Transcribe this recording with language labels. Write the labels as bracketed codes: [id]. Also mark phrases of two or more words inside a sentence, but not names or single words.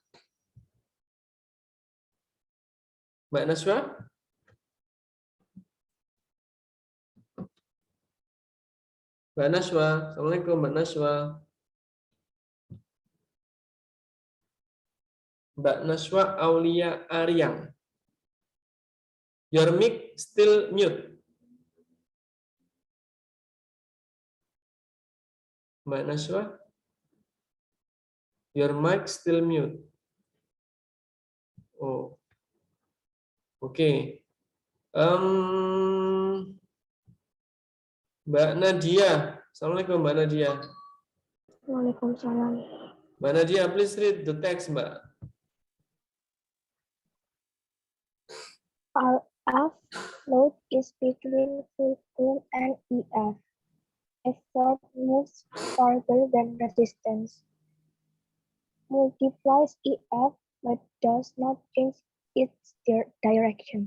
[id] Mbak Naswa? Mbak Naswa, Assalamualaikum Mbak Naswa. Mbak Naswa Aulia Aryang. [en] Your mic still mute. Mbak Naswa, your mic still mute. [id] Oh, oke. [en] Okay. [id] Mbak Nadia, Assalamualaikum Mbak Nadia. [ar] Waalaikumsalam. [id] Mbak Nadia, [en] please read the text, Mbak. RF load is between fulcrum and EF. Effort moves farther than resistance. Multiplies EF but does not change its direction.